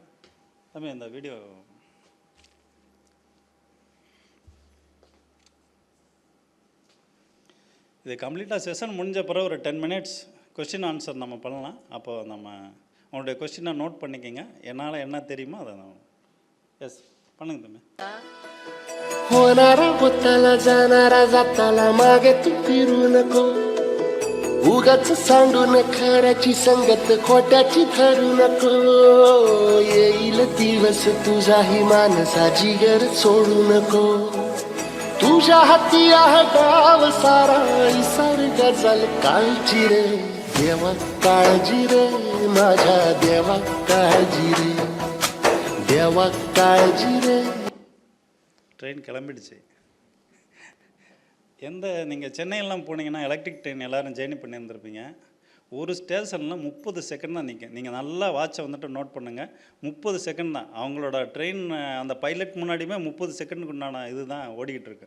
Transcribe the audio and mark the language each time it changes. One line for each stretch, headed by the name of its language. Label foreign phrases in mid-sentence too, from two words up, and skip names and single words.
Tamil: தம்பி இந்த வீடியோ இது கம்ப்ளீட்டாக செஷன் முடிஞ்ச பிறகு ஒரு 10 minutes
English: question answer
Tamil: நம்ம பண்ணலாம். அப்போது நம்ம உங்களுடைய கொஸ்டினை நோட் பண்ணிக்கோங்க. என்னால் என்ன தெரியுமோ அதை நான் எஸ் பண்ணுங்க தம்பி.
Marathi: होणारा होताला जाणारा जाताला मागे तू फिरू नको, उगाच सांडून खऱ्याची संगत खोट्याची धरू नको. येईल दिवस तुझाही मानसा जिगर सोडू नको, तुझ्या हाती आहे गाव सारा निसर्ग जल काळजी रे देवा काळजी रे माझ्या देवा काळजी रे देवा काळजी रे.
Tamil: ட்ரெயின் கிளம்பிடுச்சு. நீங்கள் சென்னையெல்லாம் போனீங்கன்னா
English: electric train
Tamil: எல்லோரும் ஜேர்னி பண்ணியிருந்துருப்பீங்க. ஒரு ஸ்டேஷனில் 30 செகண்ட் தான் நிற்கும். நீங்கள் நல்லா வாட்சை வந்துட்டு நோட் பண்ணுங்கள். 30 செகண்ட் தான் அவங்களோட ட்ரெயின். அந்த பைலட் முன்னாடியுமே 30 செகண்டுக்கு உண்டான இது தான் ஓடிக்கிட்டு இருக்கு.